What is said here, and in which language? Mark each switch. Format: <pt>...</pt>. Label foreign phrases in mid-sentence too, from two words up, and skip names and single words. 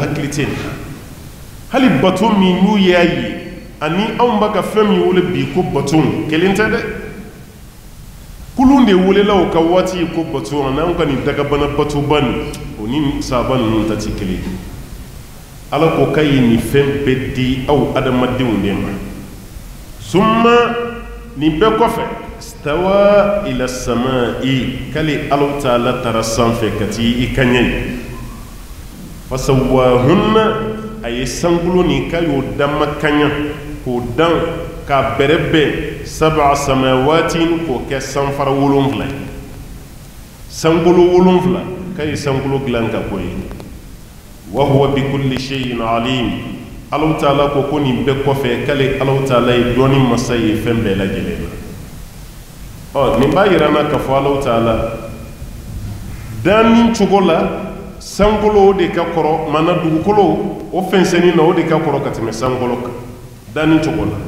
<bm>hakili tɛ nin na hali bato min n'u y'a ye ani anw b'a ka fɛn min wele bi ko bato kelen tɛ dɛ kulun de welela o ka waati ko bato ani anw ka nin dagabana batoba nin o ni sahaba ninnu ta tɛ kelen ye ala ko k'a ye nin fɛn bɛɛ di aw adamadenw de ma summa nin bɛɛ kɔfɛ</bm> <ar>استوى إلى السماء</ar> <bm>kali Allah ta'ala tara sanfɛ kati i kaɲɛ fasawahunna a ye sankolo ni ka y'o dama kaɲa k'o dan k'a bɛrɛbɛn</bm> <ar>سبع سماوات</ar> <bm>k'o kɛ sanfara 7 sankolo 7 k'a ye sankolo dilan ka bɔ ye</bm> <ar>وهو بكل شيء عليم</ar> <bm>Allah ta'ala ko ko nin bɛɛ kɔfɛ k'ale Allah ta'ala ye dɔɔni masa ye fɛn bɛɛ lajɛlen na nin b'a yira na k'a fɔ Allah ta'ala danni cogo la sankolo o de ka kɔrɔ mana dugukolo o fɛnsɛnni na o de ka kɔrɔ ka tɛmɛ sankolo kan danni cogo</bm>